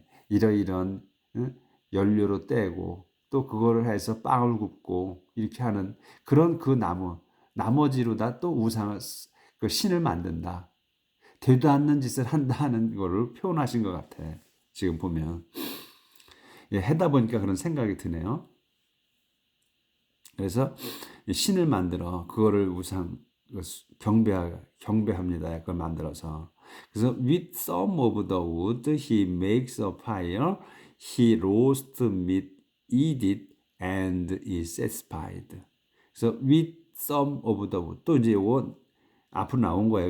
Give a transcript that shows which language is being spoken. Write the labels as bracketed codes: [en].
[ko] 이러이런 연료로 떼고 또 그거를 해서 빵을 굽고 이렇게 하는 그런 그 나머지로다 또 우상을 그 신을 만든다. 되도 않는 짓을 한다는 거를 표현하신 것 같아. 지금 보면 하다 보니까 그런 생각이 드네요. 그래서 신을 만들어 그거를 우상 경배합니다. 그걸 만들어서 그래서 [en] with some of the wood he makes a fire, he roasts meat, eat it, and is satisfied. [ko] 그래서 [en] with some of the wood [ko] 또 이제 이거 앞으로 나온 거예요.